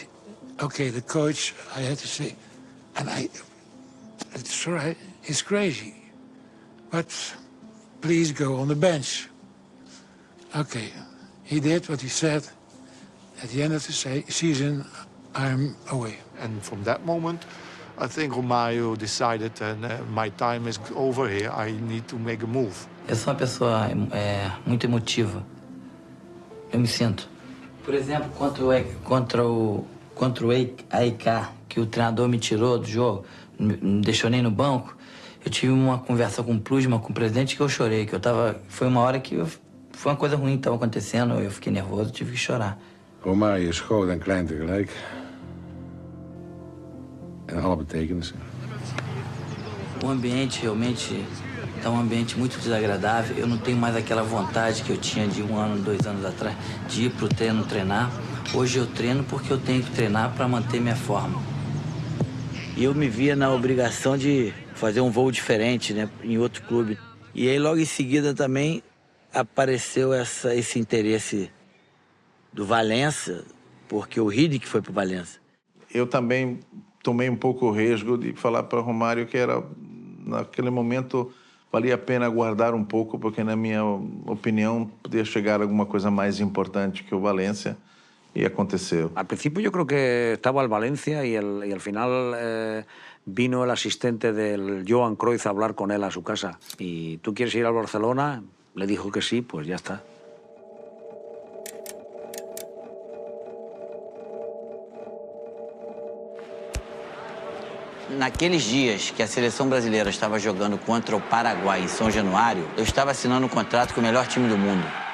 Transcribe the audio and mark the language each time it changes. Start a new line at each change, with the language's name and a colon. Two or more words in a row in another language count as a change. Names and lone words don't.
English: Okay, the coach, I had to say, and it's right, it's crazy, but please go on the bench. Okay, he did what he said. At the end of the season, I'm away. And from that moment, I think Romario decided, my time is over here, I need to make a move.
Portuguese: Eu sou uma pessoa muito emotiva. Eu me sinto. Por exemplo, contra o AEK, que o treinador me tirou do jogo, não deixou nem no banco, eu tive uma conversa com o Plusma, com o presidente, que eu chorei, foi uma hora que foi uma coisa ruim que estava acontecendo, eu fiquei nervoso, tive que chorar.
Dutch: Romario is groot en klein tegelijk. En alle betekenissen.
Portuguese: O ambiente realmente é um ambiente muito desagradável. Eu não tenho mais aquela vontade que eu tinha de 1 ano, 2 anos atrás, de ir pro treino treinar. Hoje eu treino porque eu tenho que treinar para manter minha forma. E eu me via na obrigação de fazer um voo diferente, né, em outro clube. E aí logo em seguida também apareceu esse interesse do Valência, porque o Hiddink foi pro Valência. Eu também tomei um pouco o risco de falar para o Romário que naquele momento valia a pena guardar um pouco, porque na minha opinião podia chegar alguma coisa mais importante que o Valência.
Spanish: Y aconteció. Al principio yo creo que estaba el Valencia y al final vino el asistente del Johan Cruyff a hablar con él a su casa. Y ¿tú quieres ir al Barcelona? Le dijo que sí, pues ya está.
Portuguese: Naqueles dias que a seleção brasileira estava jogando contra o Paraguai em São Januário, eu estava assinando um contrato com o melhor time do mundo.